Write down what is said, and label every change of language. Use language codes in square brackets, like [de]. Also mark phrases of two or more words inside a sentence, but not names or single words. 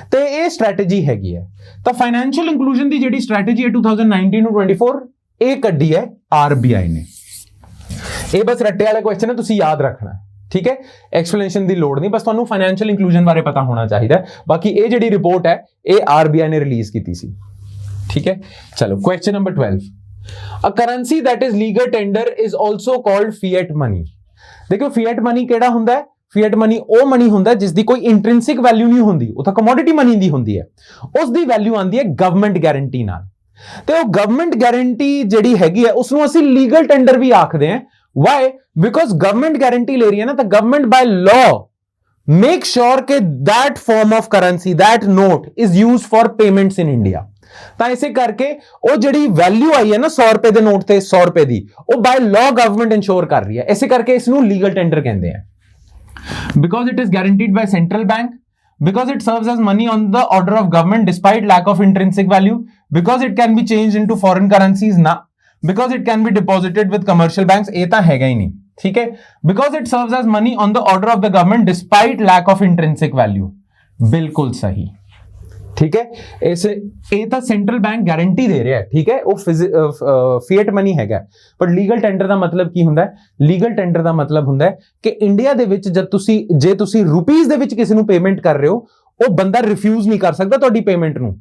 [pa] ਤੇ ਇਹ ਸਟ੍ਰੈਟੇਜੀ ਹੈਗੀ ਹੈ। ਤਾਂ [en] financial inclusion [pa] ਦੀ ਜਿਹੜੀ ਸਟ੍ਰੈਟੇਜੀ ਹੈ 2019 to 24 ਇਹ ਕੱਢੀ ਹੈ RBI ਨੇ। ਇਹ ਬਸ ਰੱਟੇ ਵਾਲਾ ਕੁਐਸਚਨ ਹੈ, ਤੁਸੀਂ ਯਾਦ ਰੱਖਣਾ, ਠੀਕ ਹੈ। ਐਕਸਪਲੇਨੇਸ਼ਨ ਦੀ ਲੋੜ ਨਹੀਂ, ਬਸ ਤੁਹਾਨੂੰ [en] financial inclusion [pa] ਬਾਰੇ ਪਤਾ ਹੋਣਾ ਚਾਹੀਦਾ। ਬਾਕੀ ਇਹ ਜਿਹੜੀ ਰਿਪੋਰਟ ਹੈ ਇਹ RBI ਨੇ ਰਿਲੀਜ਼ ਕੀਤੀ ਸੀ, ਠੀਕ ਹੈ। ਚਲੋ [en] question number [pa] 12, [en] A currency that is legal tender is also called fiat money। [pa] देखो [en] fiat money [pa] ਕਿਹੜਾ ਹੁੰਦਾ ਹੈ? [en] fiat money [pa] ਉਹ ਮਨੀ ਹੁੰਦਾ ਜਿਸ ਦੀ ਕੋਈ [en] intrinsic value [pa] ਨਹੀਂ ਹੁੰਦੀ, ਉਹ ਤਾਂ [en] commodity money [pa] ਦੀ ਹੁੰਦੀ ਹੈ। ਉਸ ਦੀ ਵੈਲਿਊ ਆਉਂਦੀ ਹੈ [en] government guarantee [pa] ਨਾਲ, ਤੇ ਉਹ [en] government guarantee [pa] ਜਿਹੜੀ ਹੈਗੀ ਹੈ ਉਸ ਨੂੰ ਅਸੀਂ [en] legal tender [pa] ਵੀ ਆਖਦੇ ਹਾਂ। [en] Why? Because government guarantee [pa] ਲੈ ਰਹੀ ਹੈ ਨਾ, ਤਾਂ [en] government by law make sure ਕਿ that form of currency, that note is used for payments in India। [pa] ਤਾਂ ਇਸੇ ਕਰਕੇ ਉਹ ਜਿਹੜੀ ਵੈਲਿਊ ਆਈ ਹੈ ਨਾ 100 ਰੁਪਏ ਦੇ ਨੋਟ ਤੇ 100 ਰੁਪਏ ਦੀ, ਉਹ [en] by law government insure [pa] ਕਰ ਰਹੀ ਹੈ, ਇਸੇ ਕਰਕੇ ਇਸ ਨੂੰ [en] legal tender [pa] ਕਹਿੰਦੇ ਆ। [en] because it is guaranteed by central bank, because it serves as money on the order of government despite lack of intrinsic value, because it can be changed into foreign currencies na, because it can be deposited with commercial banks, [pa] ਇਹ ਤਾਂ ਹੈਗਾ ਹੀ ਨਹੀਂ, ਠੀਕ ਹੈ। [en] because it serves as money on the order of the government despite lack of intrinsic value, [pa] ਬਿਲਕੁਲ ਸਹੀ, ठीक है। ਇਹ ਤਾਂ [en] central bank guarantee [pa] ਦੇ ਰਿਹਾ ਹੈ, ਠੀਕ ਹੈ, ਉਹ [en] fiat money [pa] ਹੈਗਾ। ਪਰ [en] legal tender [pa] ਦਾ ਮਤਲਬ ਕੀ ਹੁੰਦਾ ਹੈ? [en] legal tender [pa] ਦਾ ਮਤਲਬ ਹੁੰਦਾ ਹੈ ਕਿ ਇੰਡੀਆ ਦੇ ਵਿੱਚ ਜੇ ਤੁਸੀਂ ਰੁਪੀਜ਼ ਦੇ ਵਿੱਚ ਕਿਸੇ ਨੂੰ ਪੇਮੈਂਟ ਕਰ ਰਹੇ ਹੋ, ਉਹ ਬੰਦਾ ਰਿਫਿਊਜ਼ ਨਹੀਂ ਕਰ ਸਕਦਾ ਤੁਹਾਡੀ ਪੇਮੈਂਟ ਨੂੰ।